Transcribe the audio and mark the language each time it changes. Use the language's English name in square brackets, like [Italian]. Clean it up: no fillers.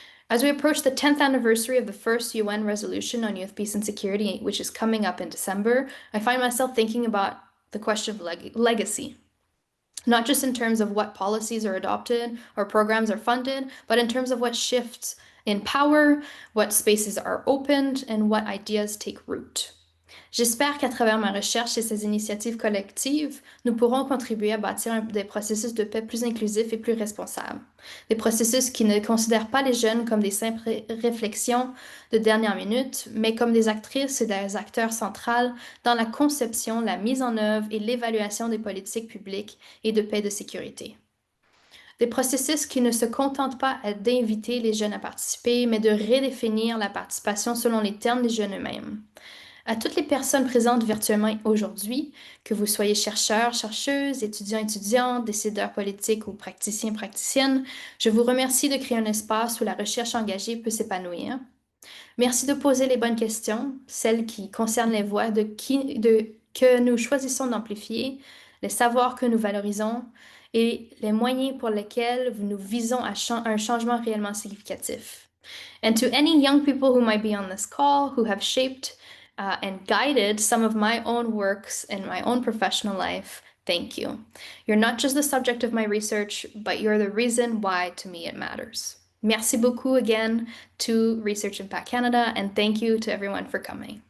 [English] As we approach the 10th anniversary of the first UN resolution on youth peace and security, which is coming up in December, I find myself thinking about the question of legacy. Not just in terms of what policies are adopted or programs are funded, but in terms of what shifts in power, what spaces are opened, and what ideas take root. [French] J'espère qu'à travers ma recherche et ces initiatives collectives, nous pourrons contribuer à bâtir des processus de paix plus inclusifs et plus responsables. Des processus qui ne considèrent pas les jeunes comme des simples réflexions de dernière minute, mais comme des actrices et des acteurs centrales dans la conception, la mise en œuvre et l'évaluation des politiques publiques et de paix et de sécurité. Des processus qui ne se contentent pas d'inviter les jeunes à participer, mais de redéfinir la participation selon les termes des jeunes eux-mêmes. À toutes les personnes présentes virtuellement aujourd'hui, que vous soyez chercheurs, chercheuses, étudiants, étudiantes, décideurs politiques ou praticiens, praticiennes, je vous remercie de créer un espace où la recherche engagée peut s'épanouir. Merci de poser les bonnes questions, celles qui concernent les voix que nous choisissons d'amplifier, les savoirs que nous valorisons et les moyens pour lesquels nous visons à un changement réellement significatif. [English] And to any young people who might be on this call, who have shaped and guided some of my own works in my own professional life, thank you. You're not just the subject of my research, but you're the reason why to me it matters. [French] Merci beaucoup [English] again to Research Impact Canada, and thank you to everyone for coming.